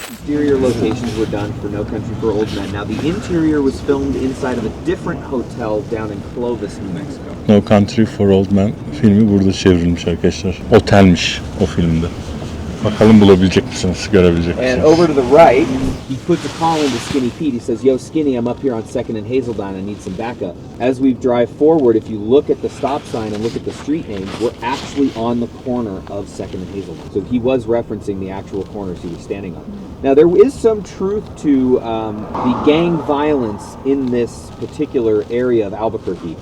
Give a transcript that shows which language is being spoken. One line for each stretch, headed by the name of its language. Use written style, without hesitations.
English: Exterior locations were done for No Country for Old Men. Now, the interior was filmed inside of a different hotel down in Clovis, New Mexico.
Turkish: No Country for Old Men filmi burada çevrilmiş arkadaşlar. Otelmiş o filmde. Bakalım bulabilecek misiniz, görebilecek
English: And
Turkish: misiniz?
English: over to the right, he puts a call into Skinny Pete. He says, "Yo, Skinny, I'm up here on 2nd and Hazeldown. I need some backup." As we drive forward, if you look at the stop sign and look at the street names, we're actually on the corner of 2nd and Hazeldown. So he was referencing the actual corners he was standing on. Now, there is some truth to the gang violence in this particular area of Albuquerque.